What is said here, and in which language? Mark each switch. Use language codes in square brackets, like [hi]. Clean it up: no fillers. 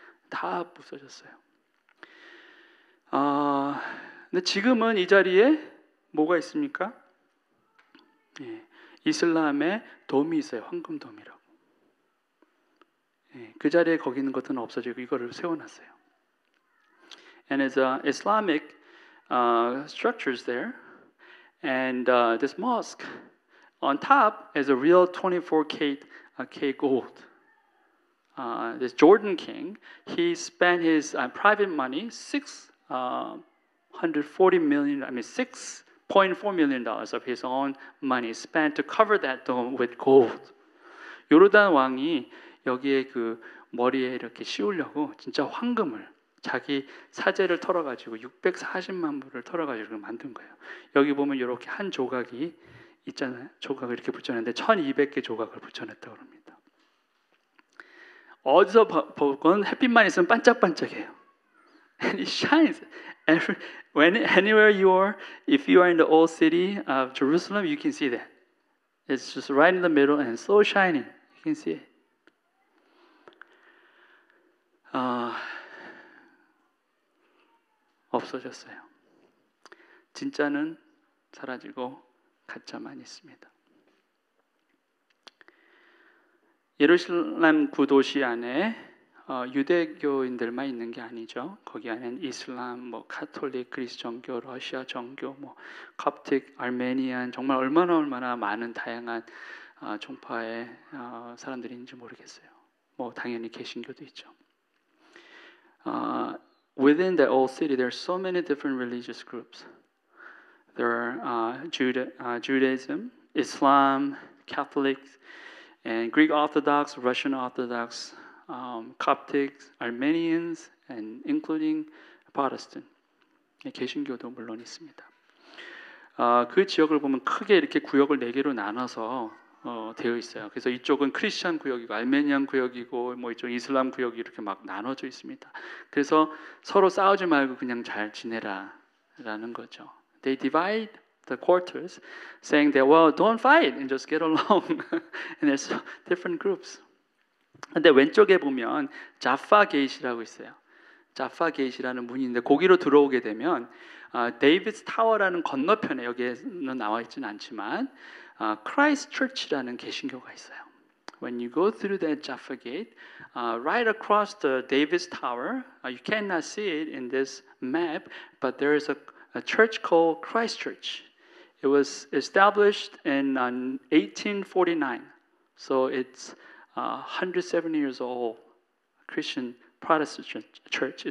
[ko] 다 부서졌어요. 근데 지금은 이 자리에 뭐가 있습니까? 예, 이슬람의 돔이 있어요. 황금돔이라고. 예, 그 자리에 거기 있는 것들은 없어지고 이거를 세워놨어요. [en] And it's Islamic structures there, and this mosque on top is a real 24K gold. This Jordan king, he spent his private money, $6.4 million of his own money spent to cover that dome with gold. [ko] 요르단 왕이 여기에 그 머리에 이렇게 씌우려고 진짜 황금을, 자기 사제를 털어가지고 640만 불을 털어가지고 만든 거예요. 여기 보면 이렇게 한 조각이 있잖아요. 조각을 이렇게 붙여놨는데 1200개 조각을 붙여놨다고 합니다. 어디서 보건 햇빛만 있으면 반짝반짝해요. [en] And it shines. Anywhere you are, if you are in the old city of Jerusalem, you can see that. It's just right in the middle and so shining. You can see it. [ko] 없어졌어요. 진짜는 사라지고 가짜만 있습니다. 예루살렘 구도시 안에 유대교인들만 있는 게 아니죠. 거기 안에는 이슬람, 카톨릭, 그리스 정교, 러시아 정교, 컵틱, 아르메니안, 정말 얼마나 많은 다양한 종파의 사람들이 있는지 모르겠어요. 당연히 개신교도 있죠. [en] Within the old city, there are so many different religious groups. There are Judaism, Islam, Catholics, and Greek Orthodox, Russian Orthodox, Coptics, Armenians, and including Protestant. [ko] 개신교도 물론 있습니다. 그 지역을 보면 크게 이렇게 구역을 4개로 나눠서 되어 있어요. 그래서 이쪽은 크리스천 구역이고 알메니안 구역이고 이쪽 이슬람 구역이 이렇게 막 나눠져 있습니다. 그래서 서로 싸우지 말고 그냥 잘 지내라라는 거죠. [en] They divide the quarters, saying that well, don't fight and just get along. And there's different groups. [ko] 근데 왼쪽에 보면 자파 게이트라고 있어요. 자파 게이트라는 문이 있는데 거기로 들어오게 되면 데이비드 타워라는 건너편에 여기에는 나와 있지는 않지만 크라이스트 처치라는 개신교가 있어요. [en] When you go through that Jaffa Gate, right across the Davis Tower, you cannot see it in this map, but there is a church called Christ Church. It was established in 1849, so it's 170 years old Christian Protestant church.